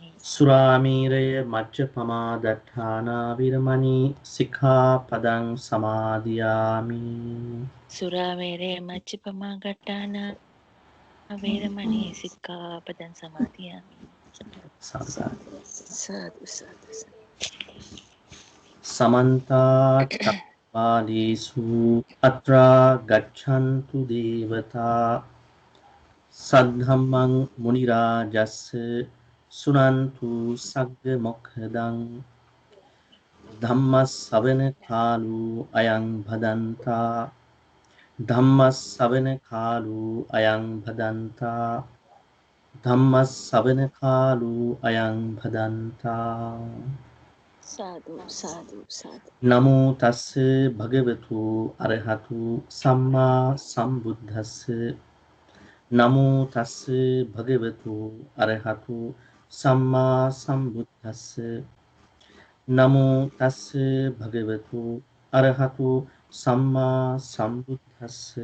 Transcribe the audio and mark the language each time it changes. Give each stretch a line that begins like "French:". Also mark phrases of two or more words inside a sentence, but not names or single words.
Pali: සුරාමීරය මච්චපමා දට්ඨානා වේරමණී සික්ඛාපදං සමාදියාමි සුරාමේරේ මච්චපමා ගට්ටානා වේරමණී සික්ඛාපදං සමාදියාමි සාදු සාදු සමන්ත චක්කවාලේසු අත්‍රා ගච්ඡන්තු දේවතා සද්ධම්මං මුනි රාජස්ස සුනන්තු සග්ග මොක්ඛදං ධම්මස්සවන කාලෝ අයං භදන්තා ධම්මස්සවන කාලෝ අයං භදන්තා ධම්මස්සවන කාලෝ අයං භදන්තා සාදු සාදු සාදු නමෝ තස්ස භගවතු අරහතු සම්මා සම්බුද්දස්ස නමෝ තස්ස භගවතු අරහතු සම්මා සම්බුද්දස්ස නමෝ තස්ස භගවතු අරහතු සම්මා සම්බුද්දස්ස